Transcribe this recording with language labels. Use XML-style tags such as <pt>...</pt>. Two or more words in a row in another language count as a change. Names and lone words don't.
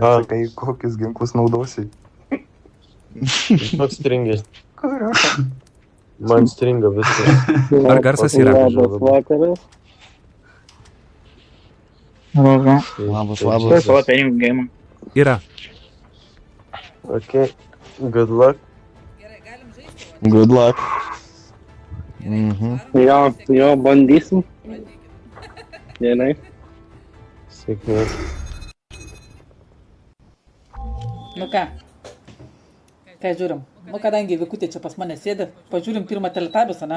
<lt>blė, sakai, kokius ginklus naudosi? Toks stringas. Kurio? Man stringa viskas. Ar garsas yra? Labas vakaras. Labas. Savo paimk game. Yra.</lt> <en>Okay, good luck.</en> <lt>Gerai, galim žaisti.</lt> <en>Good luck.</en> <lt>Jo, bandysim. Gerai. Sėkmės. Nu ką? Ką žiūrim? Nu, kadangi Vikutė čia pas mane sėdė, pažiūrim pirmą teletabius, ane?</lt>